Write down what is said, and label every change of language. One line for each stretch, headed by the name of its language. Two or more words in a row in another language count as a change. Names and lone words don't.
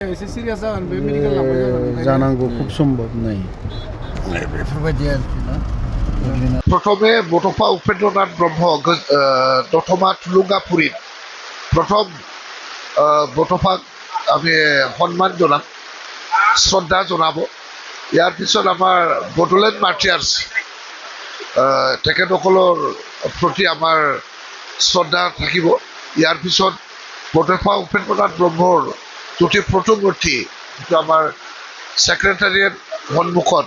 Bodo: एसे सिरियास जागोन बे मेडिकेल लांबाय जानांगौ खुब सम्भब नै बेफोरबायदि आरोखि ना
Assamese: প্ৰথমে বড়'ফা উপেন্দ্ৰনাথ ব্ৰহ্ম দতমা থুলুংগাপুৰীত প্ৰথম বড়'ফাক আমি সন্মান জনাম শ্ৰদ্ধা জনাব ইয়াৰ পিছত আমাৰ বড়োলেণ্ড মাৰ্টিয়াৰ্ছ তেখেতসকলৰ প্ৰতি আমাৰ শ্ৰদ্ধা থাকিব ইয়াৰ পিছত বড'ফা উপেন্দ্ৰনাথ ব্ৰহ্মৰ তুতি প্ৰতিমূৰ্তি যিটো আমাৰ ছেক্ৰেটাৰিয়েট সন্মুখত